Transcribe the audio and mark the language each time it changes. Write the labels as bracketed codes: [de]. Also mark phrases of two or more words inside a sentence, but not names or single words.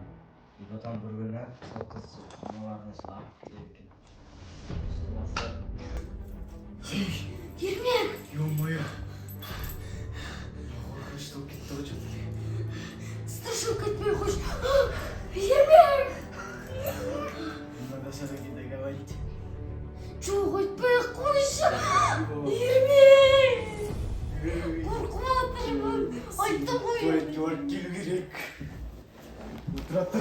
[ru] И потом [kk] бір күні сол қыз мыналарына сұлап кетеді екен. Ермек! [ru] Ё-моё! [kk] Қорқынышты болып кетті ғой что-то. Страшилка айтпай қойшы. Ермек! [ru] Надо все-таки договорить. [kk] Жоқ, айтпай қойшы. Ермек! Қорқып отырмын. Айттым ғой. Төрт келу керек. Отыра тұр.